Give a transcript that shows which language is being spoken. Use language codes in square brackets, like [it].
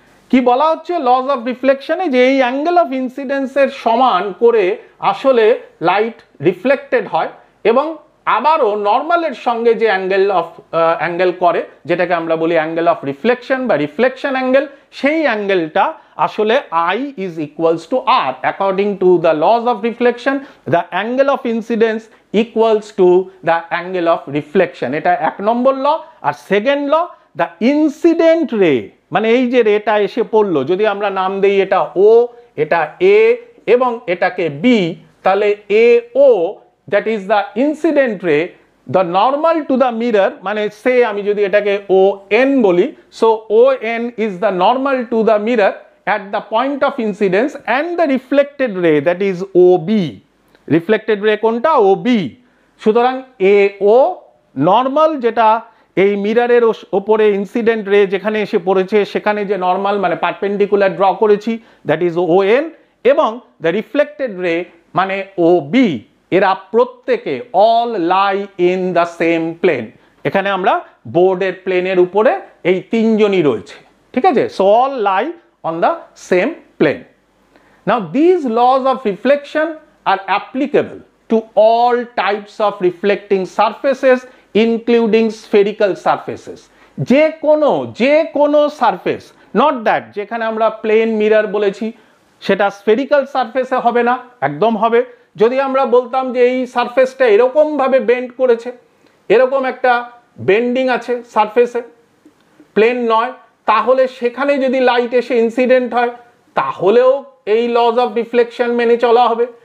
[bn] কি বলা হচ্ছে লজ অফ রিফ্লেকশনে, যে এই অ্যাঙ্গেল অফ ইনসিডেন্সের সমান করে আসলে লাইট রিফ্লেক্টেড হয়, এবং আবারও নর্মালের সঙ্গে যে অ্যাঙ্গেল করে যেটাকে আমরা বলি অ্যাঙ্গেল অফ রিফ্লেকশন বা রিফ্লেকশন অ্যাঙ্গেল, সেই অ্যাঙ্গেলটা আসলে [en] I is equals to R. According to the laws of reflection, the angle of incidence equals to the angle of reflection. [bn] এটা এক নম্বর ল। আর second law, [en] the incident ray, [bn] মানে এই যে রেটা এসে পড়লো, যদি আমরা নাম দেই এটা O, এটা A এবং এটাকে B, তাহলে [en] AO, that is the incident ray, the normal to the mirror, [bn] মানে আমি যদি এটাকে ON বলি, [en] so ON is the normal to the mirror at the point of incidence, and the reflected ray, that is OB. reflected ray [bn] কোনটা? [en] OB. [bn] সুতরাং AO normal, যেটা এই মিররের ওপরে ইনসিডেন্ট রে যেখানে এসে পড়েছে সেখানে যে নর্মাল মানে পারপেন্ডিকুলার ড্র করেছি, দ্যাট ইজ ON, এবং দ্য রিফ্লেক্টেড রে মানে OB, এরা প্রত্যেকে [en] All lie in the same plane. [bn] এখানে আমরা বোর্ডের প্লেনের উপরে এই তিনজনই রয়েছে, ঠিক আছে? [en] So all lie on the same plane. Now these laws of reflection are applicable to all types of reflecting surfaces including spherical surfaces. [bn] যে কোনো সারফেস, নট দ্যাট যেখানে আমরা প্লেন মিরর বলেছি সেটা স্ফেরিক্যাল সারফেসে হবে না, একদম হবে। যদি আমরা বলতাম যে এই সারফেসটা এরকম ভাবে বেন্ড করেছে, এরকম একটা বেন্ডিং আছে সারফেসে, প্লেন নয়, তাহলে সেখানে যদি লাইট এসে ইনসিডেন্ট হয় তাহলেও এই লজ অফ রিফ্লেকশন মেনে চলা হবে।